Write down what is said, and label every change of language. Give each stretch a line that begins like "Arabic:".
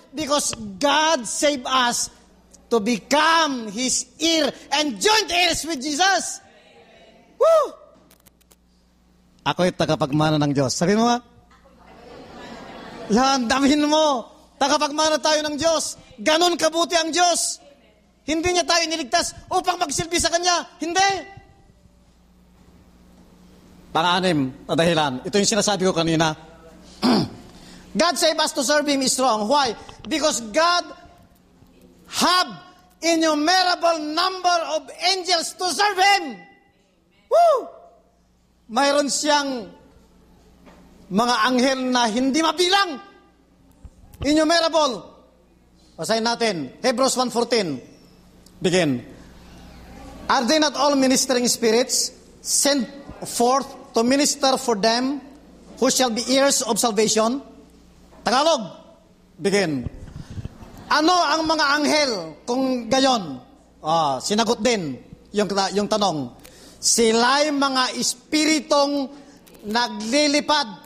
English: Because God save us to become His heir and joint heirs with Jesus. Woo!
Filipino: Ako ay tagapagmana ng Diyos. Sabihin mo nga. Yan, damihin mo. Tagapagmana tayo ng Diyos. Ganon kabuti ang Diyos. Hindi niya tayo iniligtas upang magsilbi sa Kanya. Hindi. Pang-anim na dahilan. Ito yung sinasabi ko kanina.
English: God save us to serve Him is strong. Why? Because God have innumerable number of angels to serve Him. Woo!
Filipino: Mayroon siyang mga anghel na hindi mabilang. Innumerable. Basahin natin. Hebrews 1:14. Begin.
English: Are they not all ministering spirits sent forth to minister for them who shall be heirs of salvation? Tagalog. Begin.
Filipino: Ano ang mga anghel kung gayon? Sinagot din yung tanong. Sila'y mga espiritong naglilipad.